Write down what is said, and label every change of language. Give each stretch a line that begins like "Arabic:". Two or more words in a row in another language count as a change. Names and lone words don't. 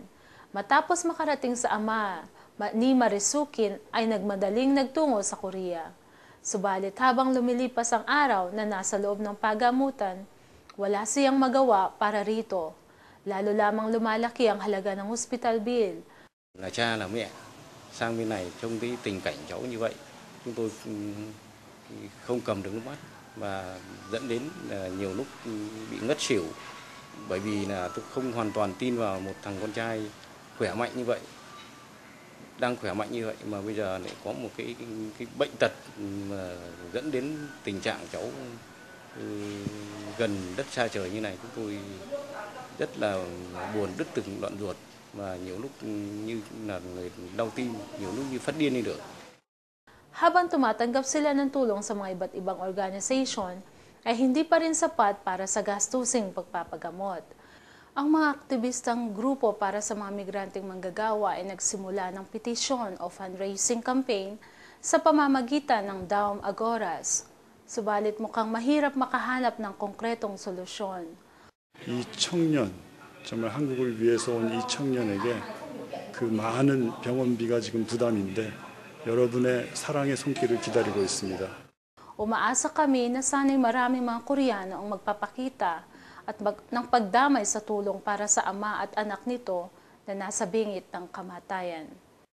Filipino: Matapos makarating sa ama ni Marisukin ay nagmadaling nagtungo sa Korea. Subalit habang lumilipas ang araw na nasa loob ng pagamutan, wala siyang magawa para rito. Lalo lamang lumalaki ang halaga ng
English: hospital bill.
Vietnamese: Là cha là mẹ sang bên này trông cái tình cảnh cháu như vậy, chúng tôi không cầm được nước mắt và dẫn đến nhiều lúc bị ngất xỉu, bởi vì là tôi không hoàn toàn tin vào một thằng con trai khỏe mạnh như vậy, đang khỏe mạnh như vậy mà bây giờ lại có một cái bệnh tật mà dẫn đến tình trạng cháu gần đất xa trời như này. Chúng tôi rất là buồn, đứt từng đoạn ruột và nhiều lúc như là người đau tim, nhiều lúc như phát điên đi được.
Filipino: Habang tumatanggap sila ng tulong sa mga iba't ibang organisasyon, ay hindi pa rin sapat para sa gastusing pagpapagamot. Ang mga aktivistang grupo para sa mga migranteng manggagawa ay nagsimula ng petisyon o
English: fundraising campaign
Filipino: sa pamamagitan ng Daum Agoras. Subalit mukhang mahirap makahanap ng konkretong solusyon.
Korean: 이 청년, 정말 한국을 위해서 온 이 청년에게 그 많은 병원비가 지금 부담인데 여러분의 사랑의 손길을 기다리고 있습니다.
Filipino: Umaasa kami na sana'y maraming mga Koreano ang magpapakita at ng pagdamay sa tulong para sa ama at anak nito na nasa bingit ng kamatayan.